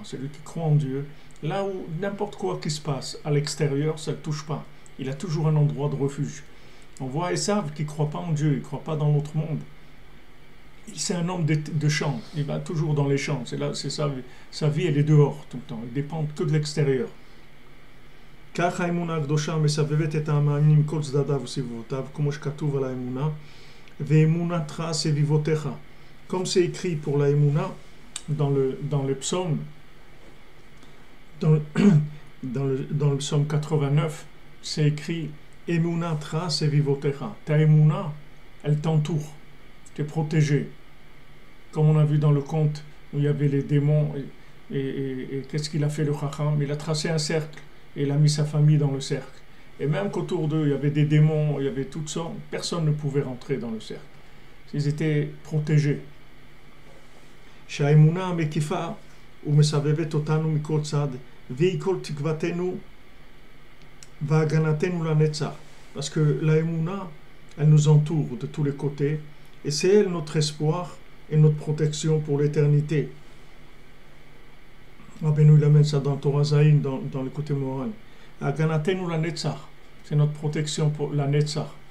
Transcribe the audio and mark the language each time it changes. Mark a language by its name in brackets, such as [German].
[French] Celui qui croit en Dieu, là où n'importe quoi qui se passe à l'extérieur, ça ne le touche pas. Il a toujours un endroit de refuge. On voit Esav qui ne croit pas en Dieu, il ne croit pas dans l'autre monde. C'est un homme de champ, il va toujours dans les champs, c'est sa vie, elle est dehors tout le temps, il dépend que de l'extérieur. [Hebrew] כך האמונה הקדושה מסבבת את המאמינים מכל צדדיו וסביבותיו, כמו שכתוב על האמונה, ואמונתך סביבותיך. [French] Comme c'est écrit pour la Emouna dans le psaume, dans le psaume 89, c'est écrit [Hebrew] Emunatra sevivotecha. [French] Ta Emouna, elle t'entoure, tu es protégé. Comme on a vu dans le conte où il y avait les démons, et qu'est-ce qu'il a fait le Chacham? Il a tracé un cercle et il a mis sa famille dans le cercle. Et même qu'autour d'eux, il y avait des démons, il y avait toutes sortes, personne ne pouvait rentrer dans le cercle. Ils étaient protégés. [Hebrew] שהאמונה המקיפה ומסבבת אותנו מכל צד, והיא כל תקוותנו והגנתנו לנצח. [French] Parce que la Emouna, elle nous entoure de tous les côtés, et c'est elle notre espoir et notre protection pour l'éternité. Rabbeinu il amène ça dans Torah Zayin, dans le côté moral. [Hebrew] Haganatenu la Netzach, [French] c'est notre protection pour la Netzach.